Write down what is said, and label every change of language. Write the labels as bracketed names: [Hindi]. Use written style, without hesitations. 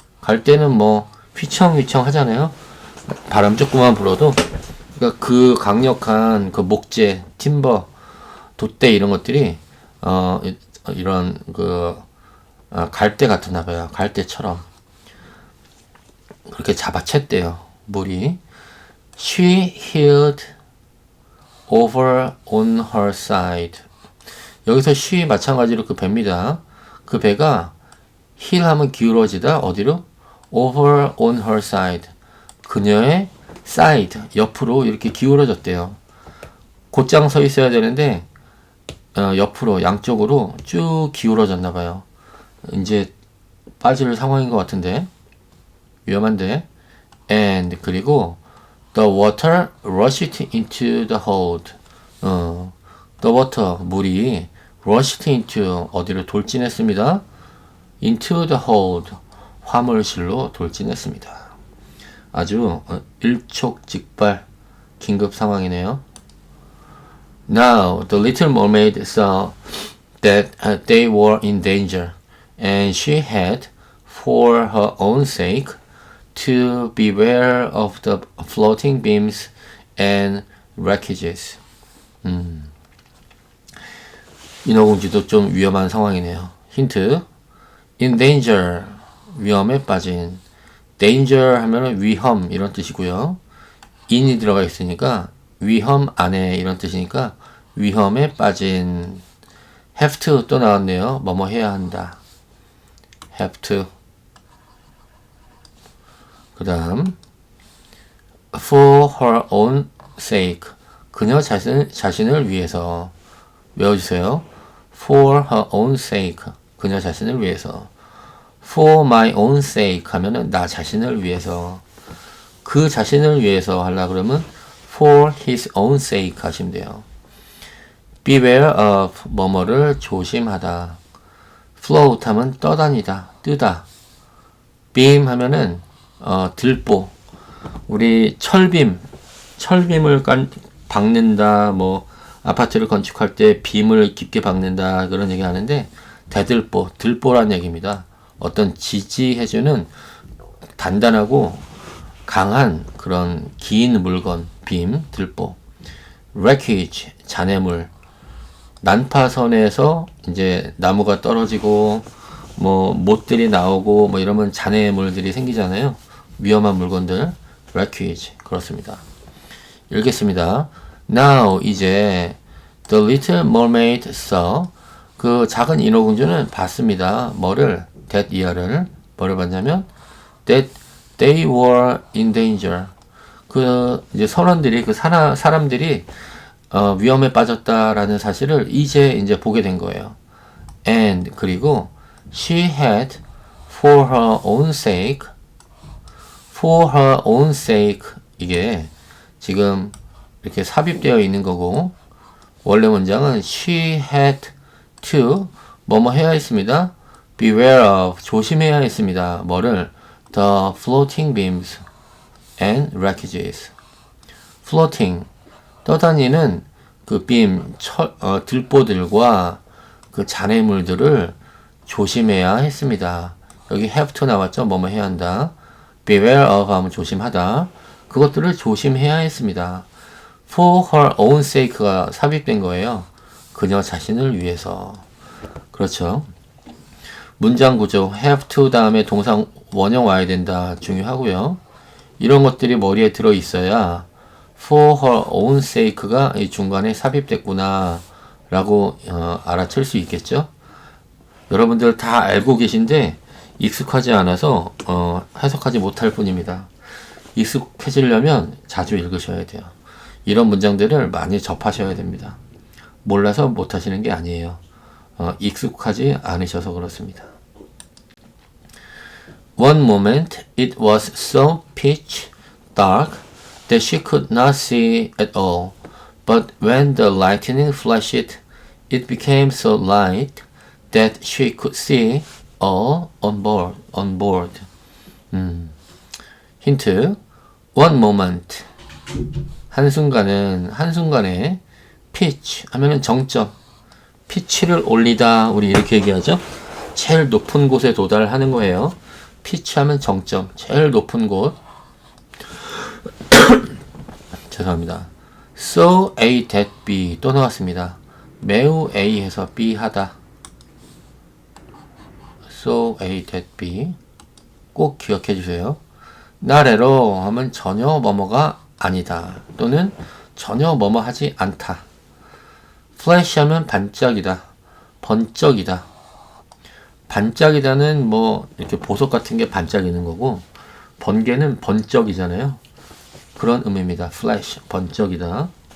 [Korean] 갈대는 뭐 휘청휘청 하잖아요. 바람 조금만 불어도. 그러니까 그 강력한 그 목재, 팀버, 돛대 이런 것들이 이런 그 갈대 같았나 봐요. 갈대처럼 그렇게 잡아챘대요. 물이. [English] She heeled over on her side. [Korean] 여기서 she 마찬가지로 그 배입니다. 그 배가 heel 하면 기울어지다. 어디로? [English] over on her side. [Korean] 그녀의 side, 옆으로 이렇게 기울어졌대요. 곧장 서 있어야 되는데 옆으로 양쪽으로 쭉 기울어졌나 봐요. 이제 빠질 상황인 것 같은데 위험한데. [English] And [Korean] 그리고 [English] the water rushed into the hold. the water [Korean] 물이 [English] rushed into [Korean] 어디로 돌진했습니다. [English] into the hold [Korean] 화물실로 돌진했습니다. 아주 일촉즉발 긴급 상황이네요. [English] Now the little mermaid saw that they were in danger, and she had, for her own sake, to beware of the floating beams and wreckages. [Korean] 인어공주도 좀 위험한 상황이네요. 힌트. [English] In danger, [Korean] 위험에 빠진. danger 하면은 위험 이런 뜻이고요. in이 들어가 있으니까 위험 안에 이런 뜻이니까 위험에 빠진. [English] have to [Korean] 또 나왔네요. 뭐뭐 해야 한다. [English] have to. [Korean] 그 다음 [English] for her own sake [Korean] 그녀 자신을 위해서 외워주세요. [English] for her own sake [Korean] 그녀 자신을 위해서. [English] for my own sake [Korean] 하면은 나 자신을 위해서. 그 자신을 위해서 하려 그러면 [English] for his own sake [Korean] 하시면 돼요. [English] beware of [Korean] 뭐뭐를 조심하다. float 하면 떠다니다, 뜨다. beam 하면은 들보. 우리 철빔을 박는다. 뭐 아파트를 건축할 때 빔을 깊게 박는다 그런 얘기 하는데 대들보, 들보란 얘기입니다. 어떤 지지해주는 단단하고 강한 그런 긴 물건, 빔, 들보. wreckage, 잔해물. 난파선에서 이제 나무가 떨어지고 뭐 못들이 나오고 뭐 이러면 잔해물들이 생기잖아요. 위험한 물건들. wreckage. 그렇습니다. 읽겠습니다. Now 이제 [English] the little mermaid saw [Korean] 그 작은 인어공주는 봤습니다. 뭐를? [English] that [Korean] 이하를 뭐를 봤냐면 [English] that they were in danger. [Korean] 그 이제 선원들이 그 사람들이 위험에 빠졌다라는 사실을 이제 보게 된 거예요. And 그리고 [English] she had for her own sake [Korean] 이게 지금 이렇게 삽입되어 있는 거고 원래 문장은 [English] she had to [Korean] 뭐뭐 해야 했습니다. [English] beware of [Korean] 조심해야 했습니다. 뭐를? [English] the floating beams and wreckages. [Korean] floating 떠다니는 그 빔, 들보들과 그 잔해물들을 조심해야 했습니다. 여기 [English] have to [Korean] 나왔죠? 뭐뭐 해야 한다. [English] beware of [Korean] 하면 조심하다. 그것들을 조심해야 했습니다. [English] for her own sake [Korean] 가 삽입된 거예요. 그녀 자신을 위해서. 그렇죠. 문장 구조 [English] have to [Korean] 다음에 동사 원형 와야 된다. 중요하고요. 이런 것들이 머리에 들어 있어야 [English] for her own sake [Korean] 가 이 중간에 삽입됐구나 라고 알아챌 수 있겠죠. 여러분들 다 알고 계신데 익숙하지 않아서 해석하지 못할 뿐입니다. 익숙해지려면 자주 읽으셔야 돼요. 이런 문장들을 많이 접하셔야 됩니다. 몰라서 못하시는 게 아니에요. 익숙하지 않으셔서 그렇습니다. [English] One moment it was so pitch dark that she could not see at all. But when the lightning flashed, it became so light that she could see all on board. [Korean] 힌트. [English] One moment. [Korean] 한순간에 pitch 하면은 정점. 피치를 올리다. 우리 이렇게 얘기하죠. 제일 높은 곳에 도달하는 거예요. pitch 하면 정점. 제일 높은 곳. 죄송합니다. [English] So A that B [Korean] 또 나왔습니다. 매우 A 해서 B 하다. [English] So A that B [Korean] 꼭 기억해 주세요. [English] Not at all [Korean] 하면 전혀 뭐뭐가 아니다. 또는 전혀 뭐뭐 하지 않다. flash 하면 반짝이다. 번쩍이다. 반짝이다는 뭐 이렇게 보석 같은 게 반짝이는 거고, 번개는 번쩍이잖아요. 그런 의미입니다. flash, 번쩍이다.